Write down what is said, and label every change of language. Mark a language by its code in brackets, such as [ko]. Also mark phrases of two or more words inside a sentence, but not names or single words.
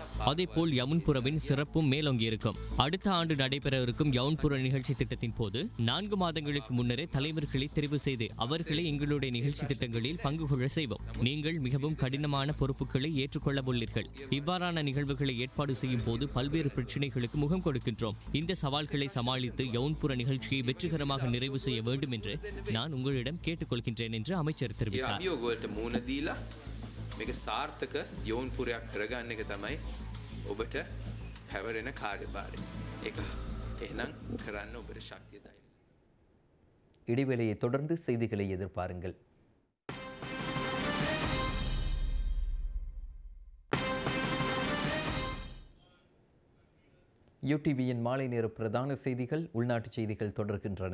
[ta] அதேபோல் யவுன்புரவின் சிறப்பும் மேலோங்கி இருக்கும். அடுத்த ஆண்டு நடைபெற இருக்கும் யவுன்புர நிகழ்ச்சி திட்டத்தின் போது 4 மாதங்களுக்கு முன்னரே தலைவர்களை தெரிவு செய்து அவர்களை எங்களுடைய நிகழ்ச்சி திட்டங்களில் பங்கு கொள்ள செய்வோம். நீங்கள் மிகவும் கடினமான பொறுப்புகளை ஏற்றுக்கொள்ள உள்ளீர்கள். இவ்வாறான நிகழ்வுகளை ஏற்பாடு செய்யும் போது பல்வேறு பிரச்சனைகளுக்கு முகம் கொடுக்கின்றோம். இந்த சவால்களை சமாளித்து யவுன்புர நிகழ்ச்சியை வெற்றிகரமாக நிறைவு செய்ய வேண்டும் என்று நான் உங்களிடம் கேட்டுக்கொள்கின்றேன் என்று அமைச்சர் தெரிவித்தார். [si] පැවරෙන කාර්යභාරය ඒක එහෙනම් කරන්න ඔබට ශක්තිය දයි. [ta] இடைவேளையை தொடர்ந்து செய்திகளை எதிர்பாருங்கள். யூடிவியின் மாலை நேர பிரதான செய்திகள் உள்நாட்டு செய்திகள் தொடர்கின்றன.